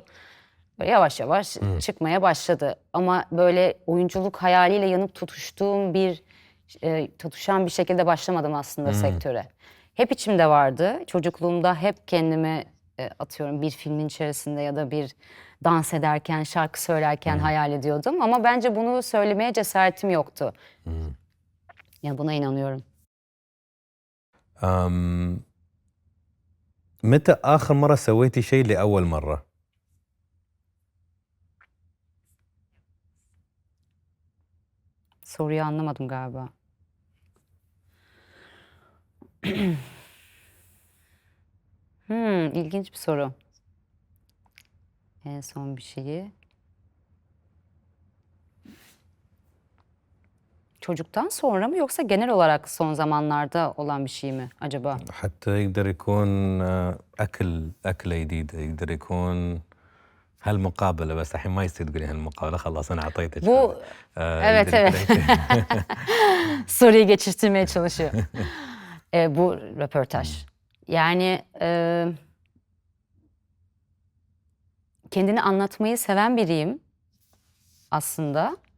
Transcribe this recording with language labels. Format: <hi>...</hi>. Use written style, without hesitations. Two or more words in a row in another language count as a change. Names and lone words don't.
<tr>Böyle yavaş yavaş çıkmaya başladı. Ama böyle oyunculuk hayaliyle yanıp tutuşan bir şekilde başlamadım aslında sektöre. Hep içimde vardı. Çocukluğumda hep kendimi atıyorum bir filmin içerisinde ya da bir dans ederken, şarkı söylerken hayal ediyordum. Ama bence bunu söylemeye cesaretim yoktu. Yani buna inanıyorum.</tr> <ar>متى آخر مرة سويتي شيء لأول مرة؟</ar> <tr>Soruyu anlamadım galiba. İlginç bir soru. En son bir şeyi. Çocuktan sonra mı yoksa genel olarak son zamanlarda olan bir şey mi acaba?</tr> <ar>حتى يقدر يكون أكلة جديدة، يقدر يكون هالمقابلة، بس الحين ما يصير تقولي هالمقابلة، خلاص أنا أعطيتك.</ar> <tr>Bu evet</tr> <ar>يقدر</ar> <tr>evet.</tr> <ar>يكون</ar> <tr>Soruyu geçiştirmeye çalışıyor. Bu röportaj. Yani kendini anlatmayı seven biriyim aslında.</tr>